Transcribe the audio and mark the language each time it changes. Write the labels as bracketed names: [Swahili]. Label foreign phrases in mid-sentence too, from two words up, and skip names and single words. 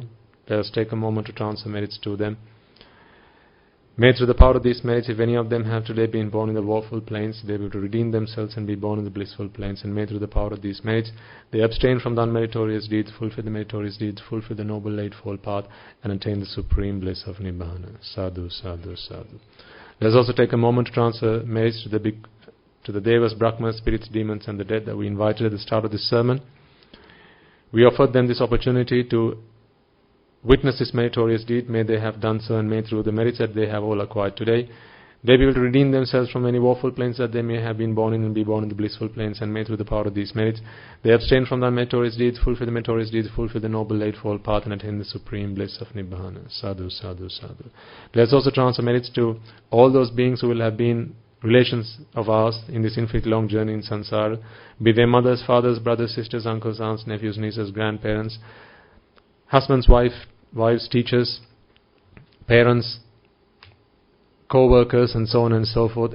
[English] Let us take a moment to transfer merits to them. May through the power of these merits, if any of them have today been born in the woeful plains, they will redeem themselves and be born in the blissful plains. And may through the power of these merits, they abstain from the unmeritorious deeds, fulfill the meritorious deeds, fulfill the noble eightfold path, and attain the supreme bliss of Nibbana. [Pali] Sadhu, sadhu, sadhu. [English] Let us also take a moment to transfer merits to the Devas, Brahmas, spirits, demons, and the dead that we invited at the start of this sermon. We offered them this opportunity to witness this meritorious deed. May they have done so, and may through the merits that they have all acquired today, they be able to redeem themselves from any woeful plains that they may have been born in, and be born in the blissful plains. And may through the power of these merits, they abstain from the meritorious deeds, fulfill the meritorious deeds, fulfill the noble eightfold path, and attain the supreme bliss of Nibbana. [Pali] Sadhu, sadhu, sadhu. [English] Let us also transfer merits to all those beings who will have been relations of ours in this infinite long journey in samsara, be they mothers, fathers, brothers, sisters, uncles, aunts, nephews, nieces, grandparents, husbands, wives, teachers, parents, co-workers, and so on and so forth.